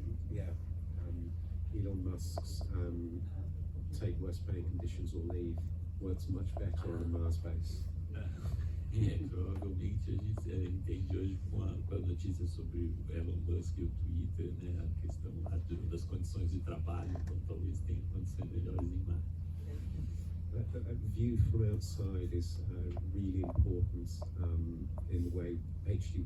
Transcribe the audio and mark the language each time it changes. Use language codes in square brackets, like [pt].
[en] Yeah, Elon Musk's take worse pay conditions or leave works much better on a Mars base. [pt] Provavelmente a gente entende hoje com a notícia sobre o Elon Musk e o Twitter, né, a questão lá das condições de trabalho, então talvez tenha condições melhores em Marte. [en] That view from outside is really important in the way H.G.